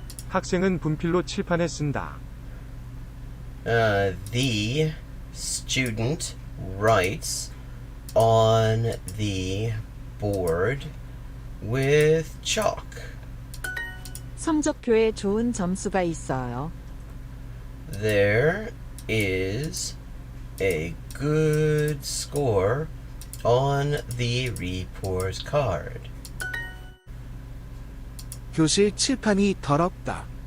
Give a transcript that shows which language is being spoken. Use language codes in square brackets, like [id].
[ko] 학생은 분필로 칠판에 쓴다. [en] The student writes on the board with chalk. [ko] 성적표에 좋은 점수가 있어요. [en] There is a good score on the report's card. [ko] 교실 칠판이 더럽다.